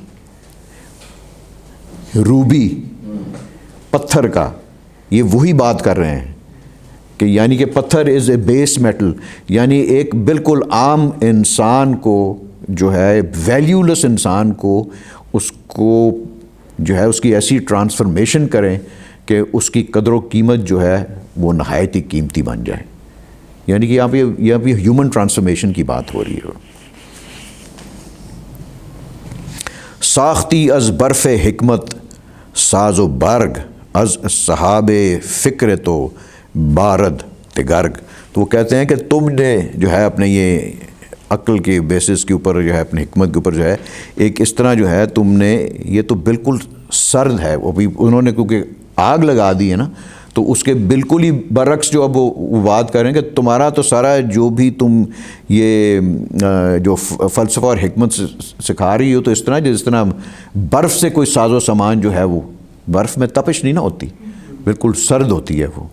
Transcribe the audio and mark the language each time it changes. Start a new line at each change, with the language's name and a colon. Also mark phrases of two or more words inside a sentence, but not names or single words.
Urdu: روبی پتھر کا, یہ وہی بات کر رہے ہیں کہ یعنی کہ پتھر
English: is a base metal,
Urdu: یعنی ایک بالکل عام انسان کو جو ہے ویلیولس انسان کو اس کو جو ہے اس کی ایسی ٹرانسفارمیشن کریں کہ اس کی قدر و قیمت جو ہے وہ نہایت ہی قیمتی بن جائے. یعنی کہ یہاں پہ
English: human transformation
Urdu: کی بات ہو رہی ہے.
Persian: ساختی از برف حکمت ساز و برگ از صحاب فکر تو بارد تگرگ.
Urdu: تو وہ کہتے ہیں کہ تم نے جو ہے اپنے یہ عقل کے بیسس کے اوپر جو ہے اپنے حکمت کے اوپر جو ہے ایک اس طرح جو ہے تم نے یہ تو بالکل سرد ہے, وہ بھی انہوں نے کیونکہ آگ لگا دی ہے نا, تو اس کے بالکل ہی برعکس جو اب وہ بات کریں کہ تمہارا تو سارا جو بھی تم یہ جو فلسفہ اور حکمت سکھا رہی ہو تو اس طرح جس طرح برف سے کوئی ساز و سامان جو ہے وہ برف میں تپش نہیں نہ ہوتی, بالکل سرد ہوتی ہے وہ.